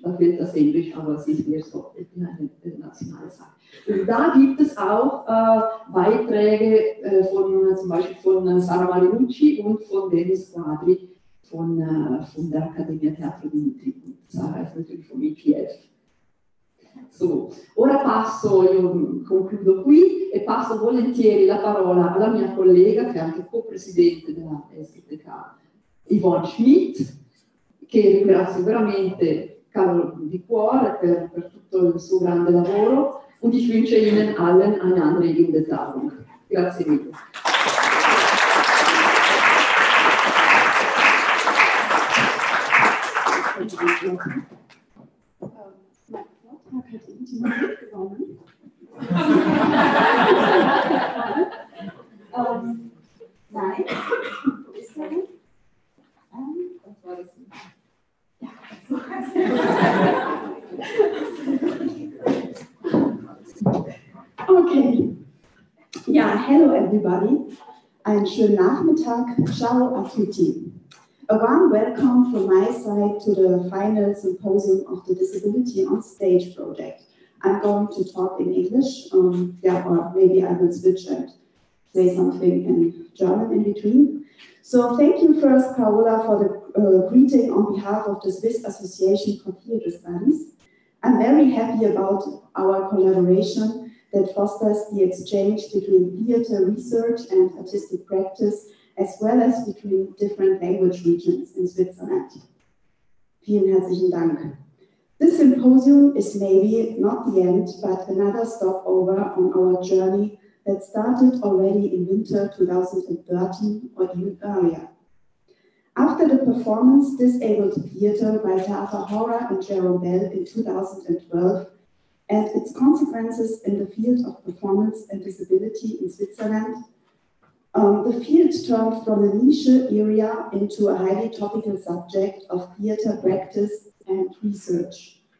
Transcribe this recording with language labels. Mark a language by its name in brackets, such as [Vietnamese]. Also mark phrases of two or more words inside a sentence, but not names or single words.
[German] Da fehlt das Englisch, aber es ist mehr so eine nationale Sache. Und da gibt es auch Beiträge zum Beispiel von Sara Marinucci und von Denis Quadri von der Accademia Teatro Dimitri. Sara ist natürlich vom IPF. So, [Italian] ora passo, io concludo qui e passo volentieri la parola alla mia collega, che è anche co-presidente della STK, Yvonne Schmidt, che ringrazio veramente di cuore per tutto il suo grande lavoro, [German] und ich wünsche Ihnen allen eine anregende Tagung. [Italian] Grazie mille. [German] Mein Vortrag hat Intima mitgenommen. Nein, wo ist der denn? Das war das. Okay. [English] Ja, hello everybody. [German] Einen schönen Nachmittag. [Italian] Ciao a tutti. [English] A warm welcome from my side to the final symposium of the Disability on Stage project. I'm going to talk in English, or maybe I will switch and say something in German in between. So thank you first, Paola, for the greeting on behalf of the Swiss Association for Theatre Studies. I'm very happy about our collaboration that fosters the exchange between theatre research and artistic practice, as well as between different language regions in Switzerland. [German] Vielen herzlichen Dank. [English] This symposium is maybe not the end, but another stopover on our journey that started already in winter 2013 or even earlier. After the performance Disabled Theatre by Theater Hora and Jerome Bell in 2012, and its consequences in the field of performance and disability in Switzerland, the field turned from a niche area into a highly topical subject of theatre practice and research.